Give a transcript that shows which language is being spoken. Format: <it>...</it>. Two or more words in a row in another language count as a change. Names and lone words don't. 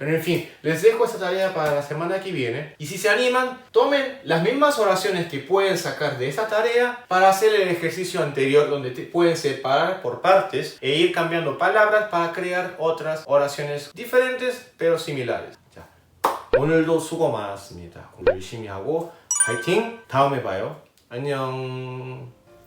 <es>Pero en fin, les dejo esta tarea para la semana que viene. Y si se animan, tomen las mismas oraciones que pueden sacar de esta tarea para hacer el ejercicio anterior donde pueden separar por partes e ir cambiando palabras para crear otras oraciones diferentes pero similares.</es> <ko>자, 오늘도 수고 많았습니다. 공부 열심히 하고 파이팅! 다음에 봐요. 안녕.</ko>